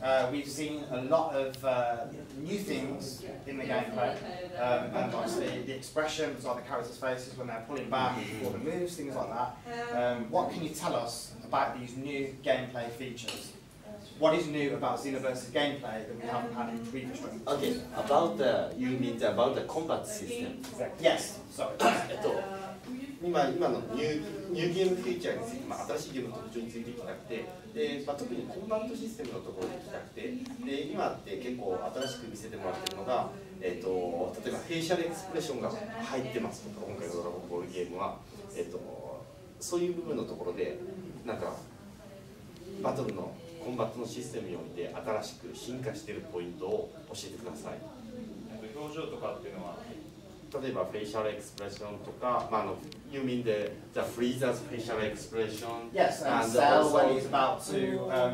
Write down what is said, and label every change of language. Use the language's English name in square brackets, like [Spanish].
[English] We've seen a lot of new things in the gameplay, and obviously the expressions on the characters' faces when they're pulling back before the moves, things like that. What can you tell us about these new gameplay features? What is new about Xenoverse's gameplay that we haven't had in previous ones? Okay, about the, you mean about the combat system? Yes, sorry. [Japanese] 今のニューゲームフィーチャーについて、新しいゲームの特徴についていきたくて、で特にコンバットシステムのところに行きたくて、で今って結構新しく見せてもらってるのが、例えばフェイシャルエクスプレッションが入ってますとか、今回のドラゴンボールゲームは、そういう部分のところで、なんかバトルのコンバットのシステムにおいて新しく進化しているポイントを教えてください。表情とかっていうのは例えばフェイシャルエクスプレッションとか、 [English] you mean the Freezer's facial expression? Yes, and Cell when he's about to